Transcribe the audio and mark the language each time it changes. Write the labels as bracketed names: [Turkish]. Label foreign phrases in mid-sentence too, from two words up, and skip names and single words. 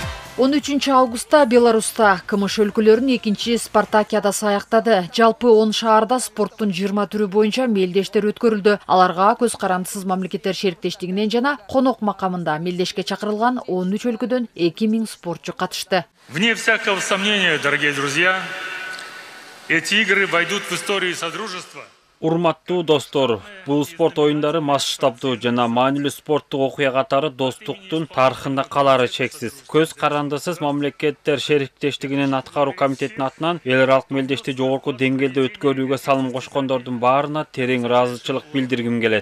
[Kyrgyz] 13 августта Беларуста КМШ өлкөлөрүнүн экинчи спартакиадасы аяктады. Жалпы 10 шаарда спорттун 20 түрү боюнча мелдештер өткөрүлдү. Аларга көз карандысыз мамлекеттер шериктештигинен жана конок макамында мелдешке чакырылган 13 өлкөдөн 2000 спортчу катышты. [Russian] Вне всякого сомнения, дорогие друзья, эти игры войдут в историю Содружества. [Kyrgyz] Урматтуу достор, бул спорт оюндары масштабдуу жана маанилүү спорттук окуя катары достуктун тарыхында калары чексиз. Көз карандысыз мамлекеттер шериктештигинин аткаруу комитетинин атынан эл аралык мелдешти жогорку деңгээлде өткөрүүгө салым кошкондордун баарына терең ыраазычылык билдиргим келет.